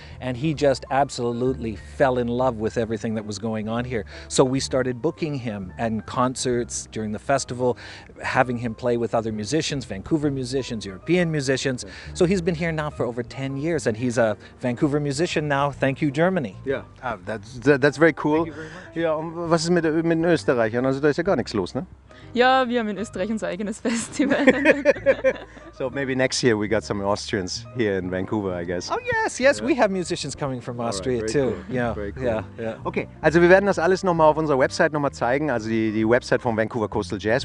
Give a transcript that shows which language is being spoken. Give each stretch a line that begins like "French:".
English: And he just absolutely fell in love with everything that was going on here. So we started booking him and concerts during the festival, having him play with other musicians, Vancouver musicians, European musicians. So he's been here now for over 10 years and he's a Vancouver musician now. Thank you, Germany. Yeah, that's very cool. Thank you very much.
German: Ja, und was ist mit den Österreichern? Also da ist ja gar nichts los, ne? Ja, wir haben in Österreich unser eigenes Festival.
English: So maybe next year we got some Austrians here in Vancouver, I guess. Oh yes, we have musicians coming from Austria very too. cool. Yeah, Very cool. yeah.
German: Okay, also wir werden das alles nochmal auf unserer Website nochmal zeigen, also die Website von Vancouver Coastal Jazz.